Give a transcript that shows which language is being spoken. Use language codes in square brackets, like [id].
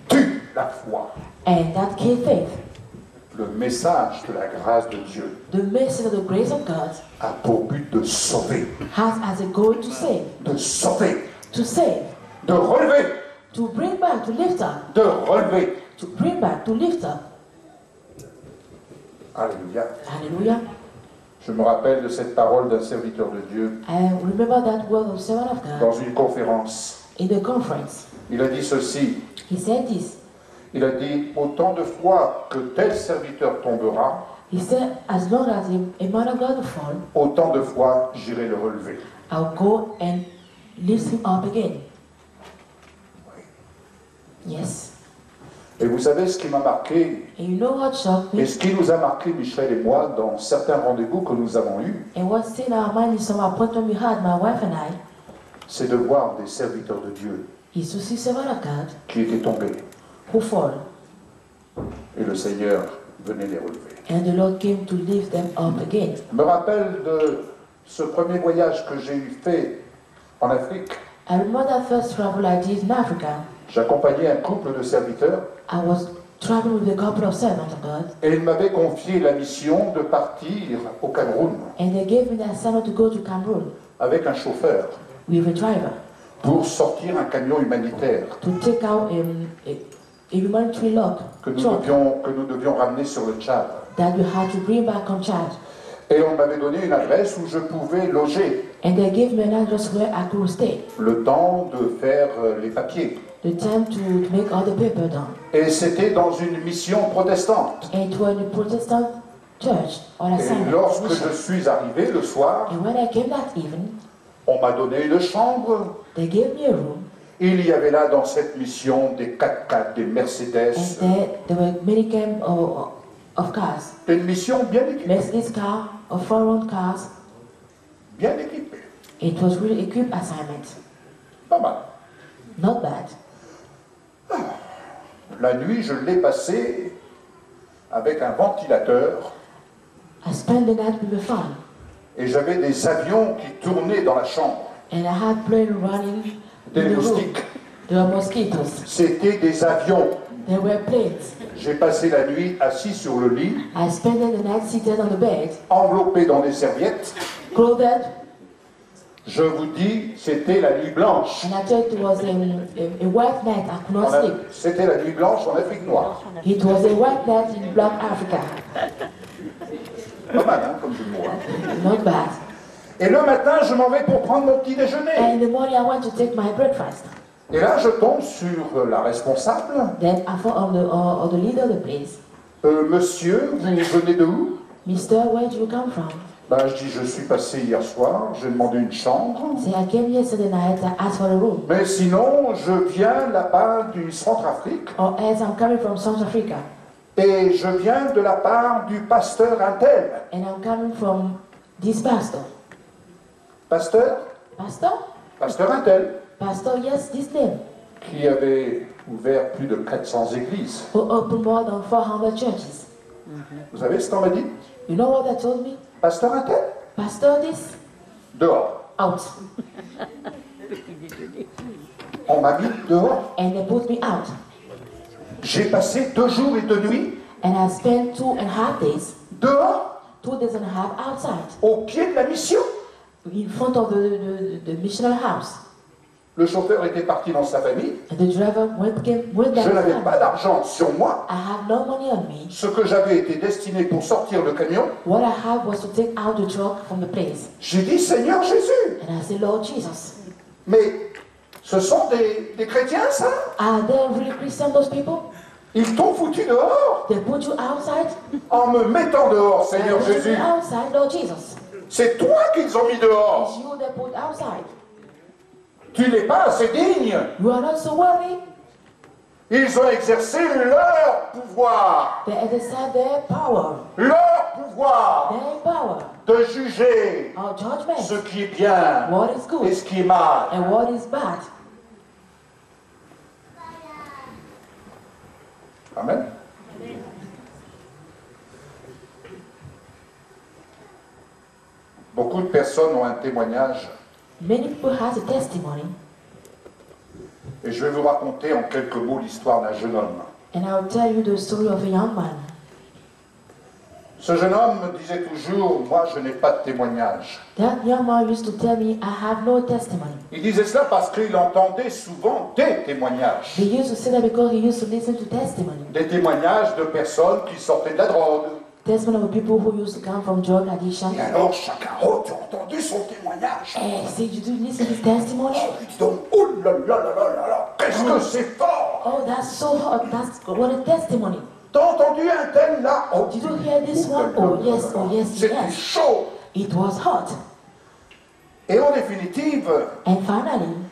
[fr] Tue la foi. [en] And that killed faith. [fr] Le message de la grâce de Dieu [en] The message of the grace of God [fr] a pour but de sauver, [en] has as a goal to save, [fr] de relever, [en] to bring back, to lift up, [fr] de relever. [en] to bring back, to lift up. [fr] Alléluia. [en] Hallelujah. [fr] Je me rappelle de cette parole d'un serviteur de Dieu [en] I remember that word of servant of God [fr] dans une conférence. [en] in the conference. [fr] Il a dit ceci, [en] He said this. [fr] il a dit, autant de fois que tel serviteur tombera, [en] He said, as long as a man of God will fall, [fr] autant de fois j'irai le relever. [en] I'll go and lift him up again. Yes. [fr] Et vous savez ce qui m'a marqué, [en] And you know what shocked me? [fr] et ce qui nous a marqué, Michel et moi, dans certains rendez-vous que nous avons eus, [en] And what's in our mind is some appointment we had, my wife and I, [fr] c'est de voir des serviteurs de Dieu [en] is to see servant of God [fr] qui étaient tombés. [en] who fall. [fr] Et le Seigneur venait les relever. [en] And the Lord came to lift them up again. [fr] Je me rappelle de ce premier voyage que j'ai eu fait en Afrique. [en] I remember that first travel I did in Africa. [fr] J'accompagnais un couple de serviteurs [en] I was traveling with a couple of servants of God, [fr] et ils m'avaient confié la mission de partir au Cameroun [en] and they gave me the assignment to go to Cameroon [fr] avec un chauffeur [en] with a driver [fr] pour sortir un camion humanitaire [en] to take out a humanitarian log [fr] que [en] truck [fr] nous devions ramener sur le Tchad. [en] that we had to bring back on Chad. [fr] Et on m'avait donné une adresse où je pouvais loger [en] And they gave me an address where I could stay. [fr] le temps de faire les papiers. [en] The time to make all the paper done. [fr] Et c'était dans une mission protestante. [en] And it was in a Protestant church on [fr] Et [en] assignment. [fr] lorsque je suis arrivé le soir, [en] And when I came that evening, [fr] on m'a donné une chambre. [en] they gave me a room. [fr] Il y avait là dans cette mission des 4x4, des Mercedes. [en] And there were many kinds of cars. [fr] Une mission bien équipée. [en] Mercedes car, or foreign cars. [fr] Bien équipée. [en] It was really equipped assignment. [fr] Pas mal. [en] Not bad. [fr] La nuit, je l'ai passée avec un ventilateur [en] I spent the night with a fan. [fr] et j'avais des avions qui tournaient dans la chambre. [en] And I had plane running [fr] Des [en] in the room. [fr] moustiques. [en] There were mosquitoes. [fr] C'était des avions [en] There were planes. [fr] J'ai passé la nuit assis sur le lit, [en] I spent the night seated on the bed, [fr] enveloppé dans des serviettes. [en] clothed, [fr] Je vous dis, c'était la nuit blanche. [en] and I thought it was a white night. I could not sleep. [fr] C'était la nuit blanche en Afrique noire. [en] It was a white night in Black Africa. [fr] Pas mal, hein, comme tout le monde. [en] Not bad. [fr] Et le matin, je m'en vais pour prendre mon petit déjeuner. [en] And in the morning, I went to take my breakfast. [fr] Et là, je tombe sur la responsable. [en] Then I found on the leader of the place. [fr] Monsieur, vous venez de où? [en] Mister, where do you come from? [fr] Ben, je dis, je suis passé hier soir, j'ai demandé une chambre. [en] Say, I came yesterday night, I asked for a room. [fr] Mais sinon, je viens là-bas du Centrafrique. [en] Or else I'm coming from South Africa. [fr] Et je viens de la part du pasteur Intel. [en] And I'm coming from this pastor. [fr] Pasteur? [en] Pastor? [fr] Pasteur Intel. [en] Pastor, yes, this name. [fr] Qui avait ouvert plus de 400 églises. [en] Who opened more than 400 churches. [fr] Vous savez ce qu'on m'a dit? [en] You know what they told me? [fr] Pasteur Intel? [en] Pastor, this? [fr] Dehors. [en] Out. [fr] On m'a mis dehors. [en] And they put me out. [fr] J'ai passé 2 jours et 2 nuits. [en] And I spent 2.5 days. [fr] Dehors. [en] 2 days and a half outside. [fr] Au pied de la mission. [en] In front of the missionary house. [fr] Le chauffeur était parti dans sa famille. [en] And the driver went [fr] Je n'avais pas d'argent sur moi. [en] I have no money on me. [fr] Ce que j'avais était destiné pour sortir le camion. [en] What I have was to take out the truck from the place. [fr] J'ai dit, Seigneur Jésus. [en] And I said, Lord Jesus. [fr] Mais ce sont des chrétiens, ça? [en] Are they really Christian, those people? [fr] Ils t'ont foutu dehors. [en] They put you outside? [fr] En me mettant dehors, Seigneur [en] They put [fr] Jésus. [en] you outside, Lord Jesus. [fr] C'est toi qu'ils ont mis dehors. [en] It's you they put outside. [fr] Tu n'es pas assez digne. [en] You are not so worthy. [fr] Ils ont exercé leur pouvoir. [en] They exercise their power. [fr] Leur pouvoir [en] Their power. [fr] de juger [en] Our judgment. [fr] ce qui est bien [en] What is good [fr] et ce qui est mal. [en] and what is bad. [fr] Amen. Beaucoup de personnes ont un témoignage [en] Many people have a testimony, [fr] et je vais vous raconter en quelques mots l'histoire d'un jeune homme. [en] and I'll tell you the story of a young man. [fr] Ce jeune homme me disait toujours, moi je n'ai pas de témoignage. [en] That young man used to tell me, I have no testimony. [fr] Il disait cela parce qu'il entendait souvent des témoignages. [en] He used to say that because he used to listen to testimony. [fr] Des témoignages de personnes qui sortaient de la drogue. [en] Testimony of people who used to come from drug addiction. [fr] Et alors chacun, oh tu as entendu son témoignage? [en] Hey, say you do listen to his testimony? [fr] Il dit donc, oh là là là là là là, qu'est-ce que c'est fort! [en] Oh, that's so hot. That's what a testimony. [fr] T'as entendu un tel là? Oh, [en] Did you hear this one? Oh yes, oh yes, [fr] c'était [en] yes. [fr] chaud! [en] It was hot. [fr] Et en définitive, [en] And finally,